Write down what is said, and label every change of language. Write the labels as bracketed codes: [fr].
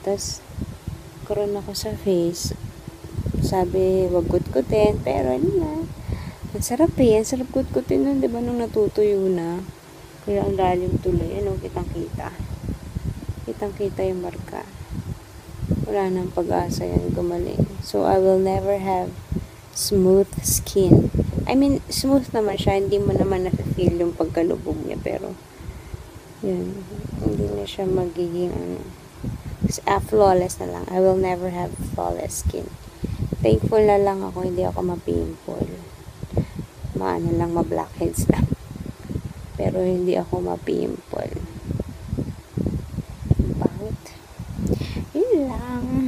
[tl] Tapos, karoon ako sa face. Sabi, wag kutkutin. Pero, ano na. Ang sarap eh. Ang sarap kutkutin nun, diba, nung natutuyo na. Kaya ang lalim tuloy. Ano, kitang-kita. Kitang-kita yung marka. Wala nang pag-asa yan gumaling. [en] So, I will never have smooth skin. [tl] I mean, smooth naman siya. Hindi mo naman na-feel yung pagkalubog niya. Pero, yun. Hindi na siya magiging, ano. Flawless na lang. [en] I will never have flawless skin. [tl] Thankful na lang ako. Hindi ako ma-pimple. Maano lang, ma-blackheads lang. Pero, hindi ako ma-pimple. Bakit? Yun lang.